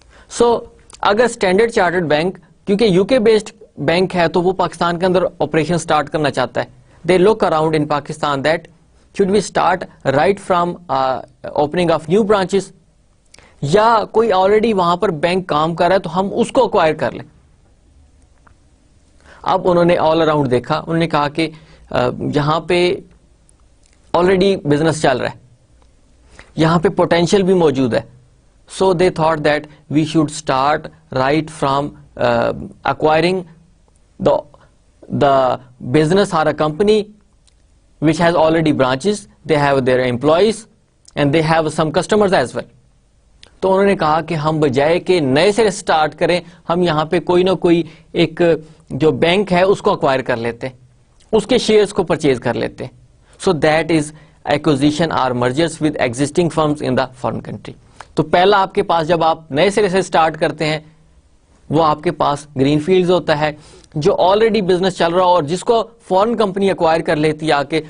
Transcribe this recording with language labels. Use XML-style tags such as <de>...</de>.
<ur>سو اگر standard chartered bank کیونکہ you کے بیسڈ بینک ہے تو وہ پاکستان کے اندر آپریشن اسٹارٹ کرنا چاہتا ہے،</ur> <en>they look around in Pakistan that should we start right from opening of new branches,</en> <ur>یا کوئی آلریڈی وہاں پر بینک کام کر رہا ہے تو ہم اس کو ایکوائر کر لیں. اب انہوں نے آل اراؤنڈ دیکھا، انہوں نے کہا کہ یہاں پہ آلریڈی بزنس چل رہا ہے، یہاں پہ پوٹینشیل بھی موجود ہے.</ur> <en>So they thought that we should start right from acquiring the business or a company which has already branches, they have their employees and they have some customers as well.</en> <ur>تو انہوں نے کہا کہ ہم بجائے کہ نئے سے اسٹارٹ کریں، ہم یہاں پہ کوئی نہ کوئی ایک جو بینک ہے اس کو ایکوائر کر لیتے ہیں، اس کے شیئرز کو پرچیز کر لیتے ہیں.</ur> <en>So that is acquisition اور mergers with existing firms in the foreign country.</en> <ur>تو پہلا آپ کے پاس جب آپ نئے سرے سے اسٹارٹ کرتے ہیں وہ آپ کے پاس گرین فیلڈز ہوتا ہے، جو آلریڈی بزنس چل رہا ہو اور جس کو فورن کمپنی ایکوائر کر لیتی ہے آ کے.</ur>